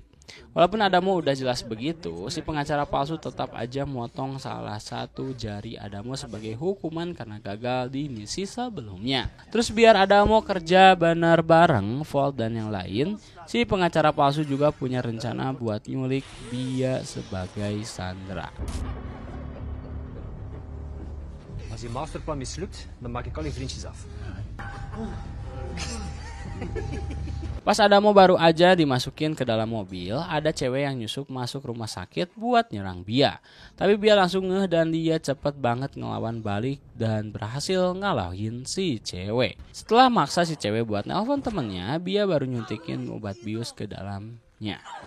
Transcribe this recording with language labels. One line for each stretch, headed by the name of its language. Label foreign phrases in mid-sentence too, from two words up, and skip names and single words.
Indonesian: Walaupun Adamo udah jelas begitu, si pengacara palsu tetap aja motong salah satu jari Adamo sebagai hukuman karena gagal di misi sebelumnya. Terus biar Adamo kerja bener bareng Vault dan yang lain, si pengacara palsu juga punya rencana buat nyulik Bia sebagai sandera.
Dutch: Als die masterplan mislukt, dan maak ik al je vriendjes af.
Indonesian: Pas Adamo baru aja dimasukin ke dalam mobil, ada cewek yang nyusup masuk rumah sakit buat nyerang Bia. Tapi Bia langsung ngeh dan dia cepet banget ngelawan balik dan berhasil ngalahin si cewek. Setelah maksa si cewek buat nelpon temennya, Bia baru nyuntikin obat bius ke dalamnya.